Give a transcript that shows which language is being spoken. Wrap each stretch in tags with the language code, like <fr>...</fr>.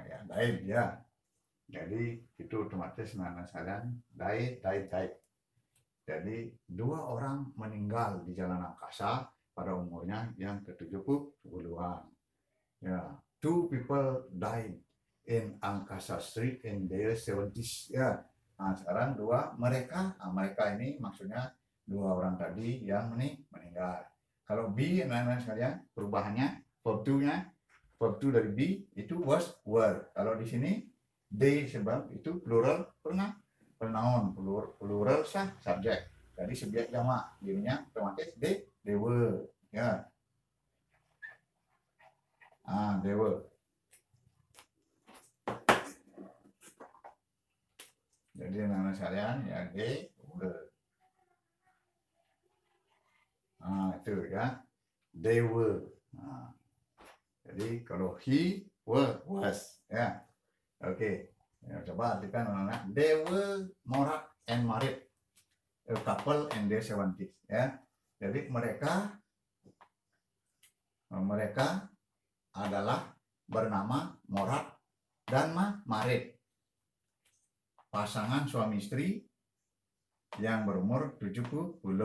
<id>died ya. Jadi itu otomatis anak sekalian died. Jadi 2 orang meninggal di jalan angkasa pada umurnya yang ke-70-an.</id> <en>Ya, 2 people died in Angkasa Street in their 70s.</en> <id>Ya. Nah, sekarang mereka ini maksudnya 2 orang tadi yang meninggal. Kalau B, anak-anak sekalian, perubahannya verb to dari B itu was, were. Kalau di sini they sebab itu</id> <en>plural pronoun, plural subject.</en> <id>Jadi subjek jamak, jadinya otomatis</id> <en>they were.</en> <id>Ya.</id> <en>They were.</en> <id>Jadi anak-anak sekalian, ya</id> <en>they were.</en> <id>Itu ya,</id> <en>they were.</en> <id>Jadi kalau</id> <en>he was,</en> <id>ya. Oke. Ya, coba artikan anak-anak.</id> <en>They were Morat and married, a couple in their 70s.</en> <id>Ya. Jadi mereka adalah bernama Morat dan Marit, pasangan suami istri yang berumur 70.</id>